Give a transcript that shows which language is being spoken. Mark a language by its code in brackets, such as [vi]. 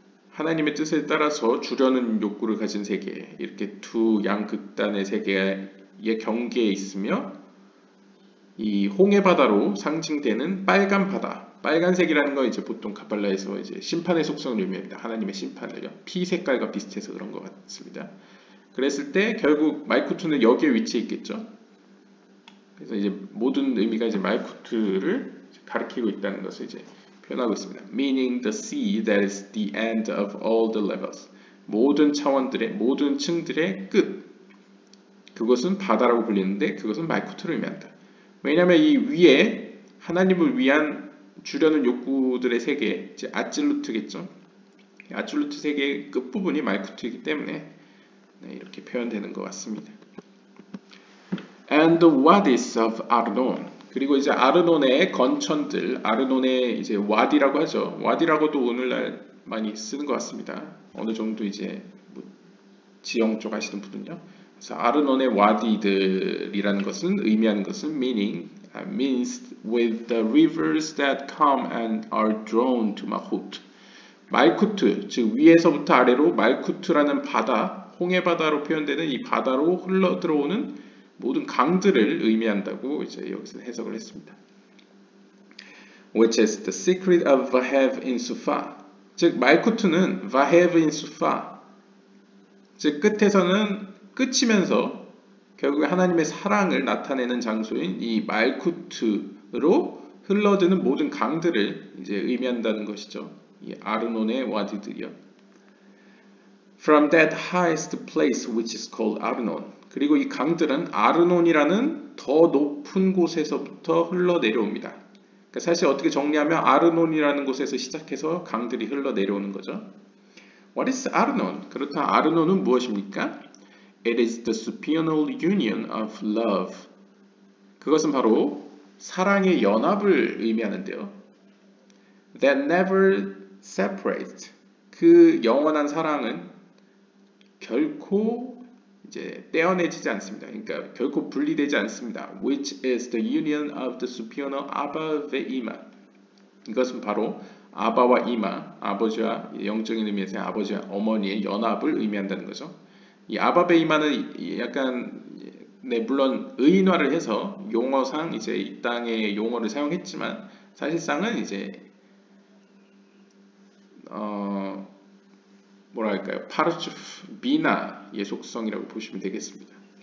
[ko] 하나님의 뜻에 따라서 주려는 욕구를 가진 세계, 이렇게 두 양극단의 세계의 경계에 있으며 이 홍해 바다로 상징되는 빨간 바다, 빨간색이라는 건 이제 보통 가발라에서 이제 심판의 속성을 의미합니다. 하나님의 심판을요. 피 색깔과 비슷해서 그런 것 같습니다. 그랬을 때 결국 말쿠트는 여기에 위치해 있겠죠. 그래서 이제 모든 의미가 이제 말쿠트를 가리키고 있다는 것을 이제 표현하고 있습니다. [en] Meaning the sea that is the end of all the levels. [ko] 모든 차원들의, 모든 층들의 끝. 그것은 바다라고 불리는데 그것은 말쿠트를 의미한다. 왜냐하면 이 위에 하나님을 위한 주려는 욕구들의 세계, 이제 아찔루트겠죠. 아찔루트 세계의 끝부분이 말쿠트이기 때문에 이렇게 표현되는 것 같습니다. [en] And the wadis of Arnon. [ko] 그리고 이제 아르논의 건천들, 아르논의 이제 와디라고 하죠. 와디라고도 오늘날 많이 쓰는 것 같습니다. 어느 정도 이제 뭐 지형 쪽 하시는 분은요. 그래서 아르논의 와디들이라는 것은 의미하는 것은 [en] means with the rivers that come and are drawn to Malkut. [ko] 말쿠트, 즉 위에서부터 아래로 말쿠트라는 바다, 홍해 바다로 표현되는 이 바다로 흘러 들어오는 모든 강들을 의미한다고 이제 여기서 해석을 했습니다. [en] Which is the secret of Vahev in Sufa. [ko] 즉 말쿠트는 [en] Vahev in Sufa. [ko] 즉 끝에서는 끝이면서 결국에 하나님의 사랑을 나타내는 장소인 이 말쿠트로 흘러드는 모든 강들을 이제 의미한다는 것이죠. 이 아르논의 와디들이요. [en] From that highest place which is called Arnon. [ko] 그리고 이 강들은 아르논이라는 더 높은 곳에서부터 흘러내려옵니다. 그러니까 사실 어떻게 정리하면 아르논이라는 곳에서 시작해서 강들이 흘러내려오는 거죠. [en] What is Arnon? [ko] 그렇다면 아르논은 무엇입니까? [en] It is the supernal union of love. [ko] 그것은 바로 사랑의 연합을 의미하는데요. [en] That never separates. [ko] 그 영원한 사랑은 결코 이제 떼어내지지 않습니다. 그러니까 결코 분리되지 않습니다. [en] Which is the union of the supernal Abba ve'Ima. [ko] 이것은 바로 아바와 이마, 아버지와 영적인 의미에서 아버지와 어머니의 연합을 의미한다는 거죠. 이 아바 베이마는 약간 물론 의인화를 해서 용어상 이제 이 땅의 용어를 사용했지만 사실상은 이제 뭐랄까요, 파르츠프 비나의 속성이라고 보시면 되겠습니다.